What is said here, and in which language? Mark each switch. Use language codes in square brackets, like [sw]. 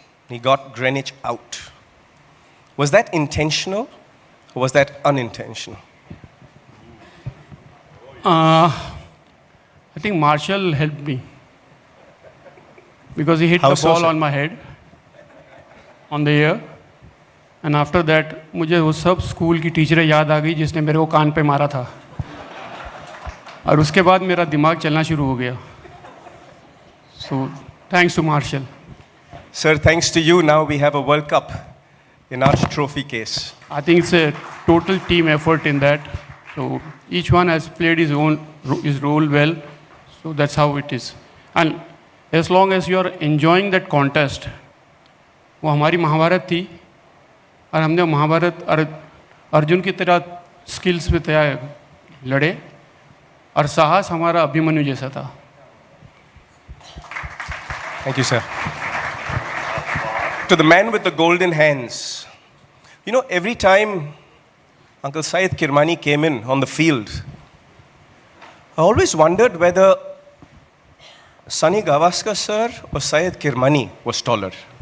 [en] He got Greenwich out. Was that intentional or was that unintentional? I think Marshall helped me. Because he hit the ball on my head, on the ear. And after that, [hi] मुझे वो सब school की टीचरें याद आ गई जिसने मेरे को कान पे मारा था. और उसके बाद मेरा दिमाग चलना शुरू हो गया. [en] So, thanks to Marshall. Sir, thanks to you, now we have a World Cup in our trophy case. I think it's a total team effort in that. So, each one has played his role well. So, that's how it is. And as long as you are enjoying that contest, [hi] वो हमारी महाभारत थी और हमने महाभारत अर्जुन की तरह skills पे तैयार लड़े और साहस हमारा अभिमन्यु जैसा था. [en] Thank you, sir. To the man with the golden hands. You know, every time Uncle Syed Kirmani came in on the field, I always wondered whether Sunny Gavaskar sir or Syed Kirmani was taller.